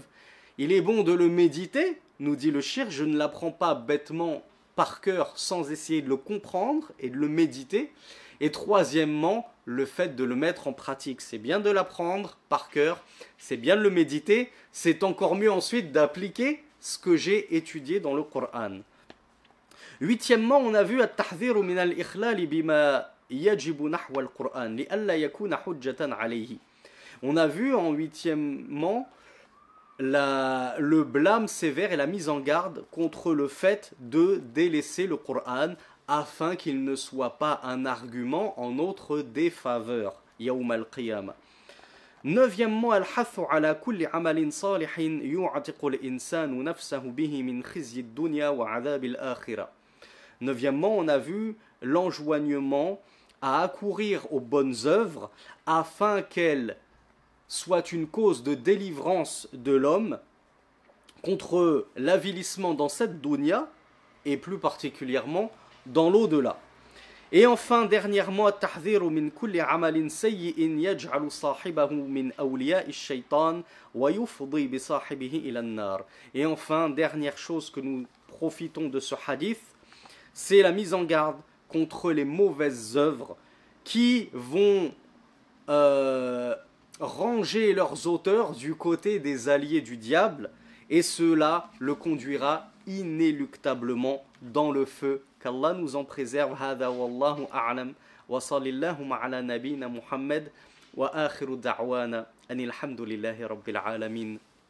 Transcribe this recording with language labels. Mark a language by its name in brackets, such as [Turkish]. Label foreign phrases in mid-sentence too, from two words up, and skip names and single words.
[French] Il est bon de le méditer, nous dit le shir. Je ne l'apprends pas bêtement par cœur sans essayer de le comprendre et de le méditer. Et troisièmement, le fait de le mettre en pratique. C'est bien de l'apprendre par cœur, c'est bien de le méditer, c'est encore mieux ensuite d'appliquer ce que j'ai étudié dans le Coran. Huitièmement, on a vu [Arabic] التحذير من الإخلال بما يجب نحو القرآن لئلا يكون حجة عليه. [French] On a vu en huitièmement le blâme sévère et la mise en garde contre le fait de délaisser le Coran afin qu'il ne soit pas un argument en notre défaveur. [Arabic] يوم القيامة. Neuvièmement, الحث على كل عمل صالح يعتق الإنسان نفسه به من خزي الدنيا وعذاب الآخرة. [French] Neuvièmement, on a vu l'enjoignement à accourir aux bonnes œuvres afin qu'elles soient une cause de délivrance de l'homme contre l'avilissement dans cette dunya et plus particulièrement dans l'au-delà. Et enfin, dernièrement, [Arabic] التحذير من كل عمل سيئ يجعل صاحبه من أولياء الشيطان ويفضي بصاحبه إلى النار. [French] Et enfin, dernière chose que nous profitons de ce hadith, c'est la mise en garde contre les mauvaises œuvres qui vont ranger leurs auteurs du côté des alliés du diable, et cela le conduira inéluctablement dans le feu. Qu'Allah nous en préserve. [Arabic] هذا والله أعلم وصلى الله على نبينا محمد وآخر دعوانا أن الحمد لله رب العالمين.